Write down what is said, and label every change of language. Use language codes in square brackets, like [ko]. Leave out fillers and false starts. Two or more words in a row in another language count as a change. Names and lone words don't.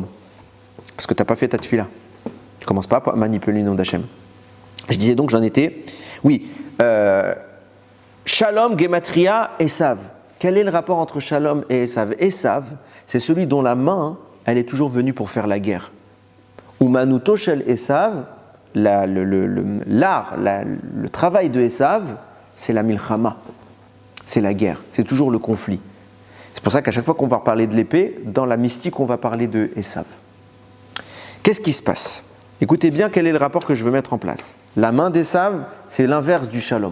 [fr] Parce que tu n'as pas fait ta tefila. Tu ne commences pas à manipuler le nom d'Hachem. Je disais donc, j'en étais. [he] Oui. שלום, גימטריה, עשו. [fr] Quel est le rapport entre Shalom et Esav? Esav, c'est celui dont la main, elle est toujours venue pour faire la guerre. [he] אומנותו של עשו, [fr] l'art, le travail de Esav, c'est la milchama. C'est la guerre, c'est toujours le conflit. C'est pour ça qu'à chaque fois qu'on va parler de l'épée, dans la mystique, on va parler de Esav. Qu'est-ce qui se passe? Écoutez bien quel est le rapport que je veux mettre en place. La main d'Esav, c'est l'inverse du Shalom.